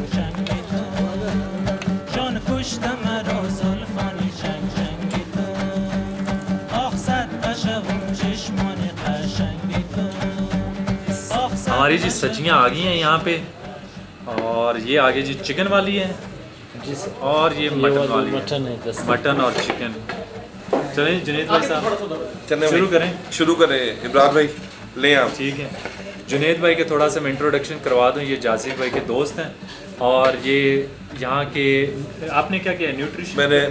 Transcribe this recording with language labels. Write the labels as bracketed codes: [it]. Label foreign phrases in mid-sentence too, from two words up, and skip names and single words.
[fa] چنگ تو، جان کشتم مرا زلفانی چنگ چنگ تو، آخ صد قشقم چشمان قشنگ تو، آخ صد [hi] हमारी जी सब्जियाँ आ गई हैं यहाँ पे, और ये आगे जी चिकन वाली है, और ये मटन वाली है, मटन और चिकन। चलें जुनेद भाई साहब, शुरू करें? शुरू करें इमरान भाई, लें आप। ठीक है, जुनेद भाई के थोड़ा सा मैं इंट्रोडक्शन करवा दूं। ये जासिर भाई के दोस्त हैं, और ये यहाँ के, आपने क्या किया, न्यूट्रिशन?